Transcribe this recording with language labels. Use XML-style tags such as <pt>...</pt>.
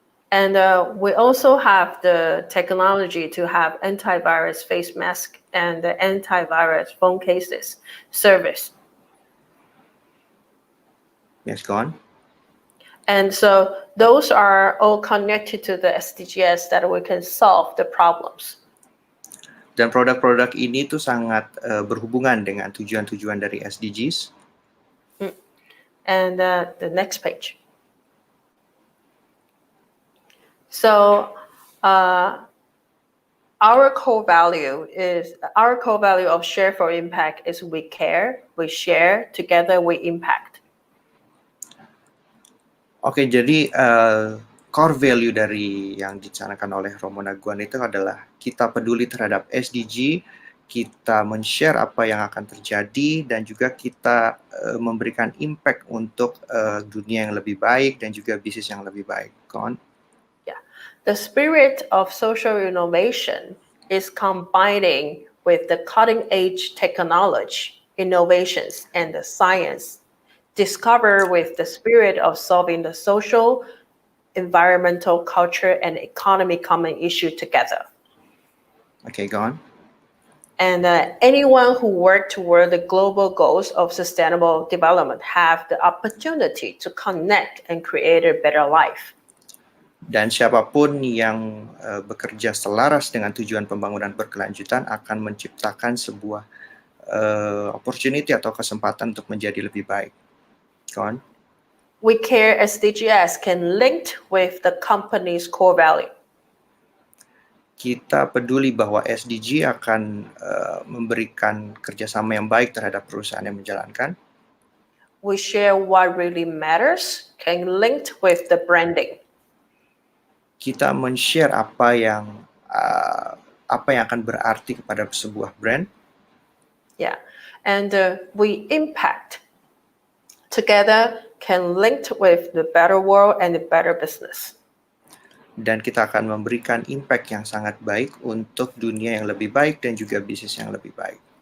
<en>And we also have the technology to have antivirus face mask and the antivirus phone cases service. Yes, go on. And so those are all connected to the SDGs that we can solve the problems.</en> <id>Dan produk-produk ini tuh sangat berhubungan dengan tujuan-tujuan dari SDGs.</id> <en>And the next page. So our core value of share for impact is we care, we share, together we impact.</en> <id>Oke, jadi core value dari yang dicanangkan oleh Romo Naguan itu adalah kita peduli terhadap SDG, kita men-share apa yang akan terjadi, dan juga kita memberikan impact untuk dunia yang lebih baik dan juga bisnis yang lebih baik.</id> <en>Go on. Yeah, the spirit of social innovation is combining with the cutting-edge technology, innovations, and the science. Discover with the spirit of solving the social, environmental, culture, and economy common issue together. Okay, go on. And anyone who work toward the global goals of sustainable development have the opportunity to connect and create a better life.</en> <id>Dan siapapun yang bekerja selaras dengan tujuan pembangunan berkelanjutan akan menciptakan sebuah opportunity atau kesempatan untuk menjadi lebih baik.</id> <en>Go on. We care SDGs can link with the company's core value.</en> <id>Kita peduli bahwa SDG akan memberikan kerjasama yang baik terhadap perusahaan yang menjalankan.</id> <en>We share what really matters can link with the branding.</en> <id>Kita men-share apa yang akan berarti kepada sebuah brand.</id> <en>Yeah, and we impact. Together can link with the better world and the better business.</en> <id>Dan kita akan memberikan impact yang sangat baik untuk dunia yang lebih baik dan juga bisnis yang lebih baik.</id>